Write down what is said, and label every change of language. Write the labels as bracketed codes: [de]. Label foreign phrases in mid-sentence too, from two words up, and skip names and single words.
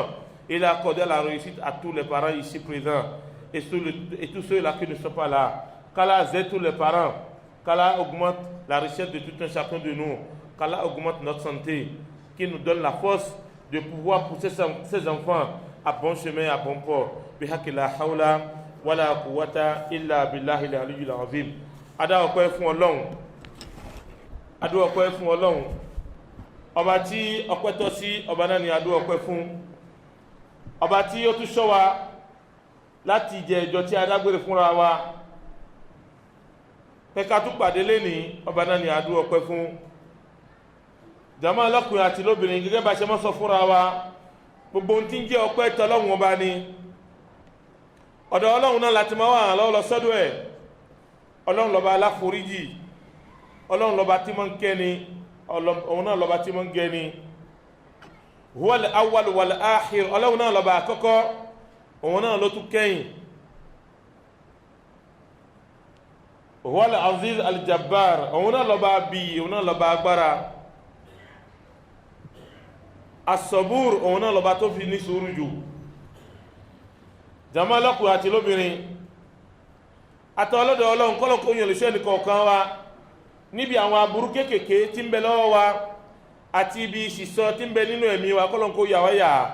[fr] Il accordera la réussite à tous les parents ici présents. Et tous ceux-là qui ne sont pas là. Qu'Allah aide tous les parents. qu'Allah augmente la richesse de tout un chacun de nous, qu'Allah augmente notre santé, qu'il nous donne la force de pouvoir pousser ses enfants à bon chemin, à bon port. [ar] بحق لا حول ولا قوة إلا بالله العلي العظيم. [yo] Ada ọpẹ́ fún Ọlọ́run. Adu ọpẹ́ fún Ọlọ́run. Ọba tí ọpẹ́ tọ́ sí, ọba náà ni adu ọpẹ́ fún. Ọba tí ó tún ṣọ́ wa láti jẹ ìjọ tí a dágbére fúnra wa. Pẹ̀ka tún pàdé lénìí, ọba náà ni adu ọpẹ́ fún. Jàmá lọ́kùnrin àti lóbìnrin gẹ́gẹ́ bá ṣe mọ́ sọ fúnra wa, gbogbo ohun tí ń jẹ́ ọpẹ́ tọ́lọ́run ọba ni. Ọ̀dọ̀ Ọlọ́run náà láti máa wà lọ́wọ́ lọ sọ́dọ̀ ẹ̀. Ọlọ́run lọ́ba aláforíjì, Ọlọ́run lọ́ba tí máa ń kẹ́ni, òun náà lọ́ba tí máa ń gẹ́ni. [ar] هو الأول والآخر, [yo] Ọlọ́run náà lọ́ba àkọ́kọ́, òun náà ló tún kẹ́yìn. [ar] هو العزيز الجبار, [yo] òun náà lọ́ba bí, òun náà lọ́ba agbára. As-sabur, òun náà lọ́ba tó fi ní sùúrù jù. Jàmá lọ́kùnrin àti lóbìnrin, àtọlọ́dọ̀ Ọlọ́run kọ́lọ̀ kó yàn lóṣẹ́ nìkọ̀ọ̀kan wa níbi àwọn aburú kéékèèké tí ń bẹ lọ́wọ́ wa àti ibi ìṣìṣọ́ tí ń bẹ nínú ẹ̀mí wa kọ́lọ̀ kó yà wá yà.